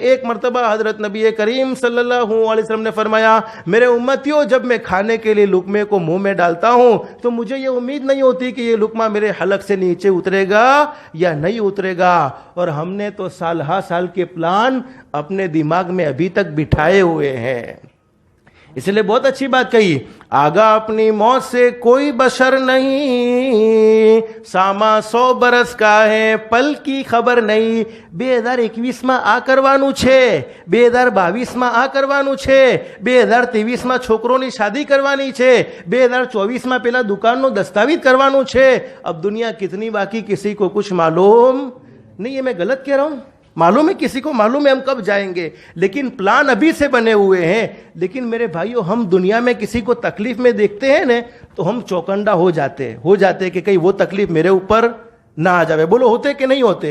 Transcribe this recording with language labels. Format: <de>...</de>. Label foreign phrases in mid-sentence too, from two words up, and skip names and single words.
<ur>ایک مرتبہ حضرت نبی کریم صلی اللہ علیہ وسلم نے فرمایا، میرے امتیوں جب میں کھانے کے لیے لقمے کو منہ میں ڈالتا ہوں تو مجھے یہ امید نہیں ہوتی کہ یہ لقمہ میرے حلق سے نیچے اترے گا یا نہیں اترے گا، اور ہم نے تو سال ہا سال کے پلان اپنے دماغ میں ابھی تک بٹھائے ہوئے ہیں۔ اس لیے بہت اچھی بات کہی، آگاہ اپنی موت سے کوئی بشر نہیں، ساما 100 برس کا ہے پل کی خبر نہیں،</ur> <gu>2021 આ કરવાનું છે, 2022 આ કરવાનું છે, 2023 છોકરોની શાદી કરવાની છે, 2024 પેલા દુકાનનો દસ્તાવેજ કરવાનું છે،</gu> <ur>اب دنیا کتنی باقی کسی کو کچھ معلوم نہیں ہے، میں غلط کہہ رہا ہوں، معلوم ہے کسی کو، معلوم ہے ہم کب جائیں گے، لیکن پلان ابھی سے بنے ہوئے ہیں۔ لیکن میرے بھائیو ہم دنیا میں کسی کو تکلیف میں دیکھتے ہیں نا تو ہم چوکندہ ہو جاتے کہ کہیں وہ تکلیف میرے اوپر نہ آ جاوے، بولو ہوتے کہ نہیں ہوتے؟</ur>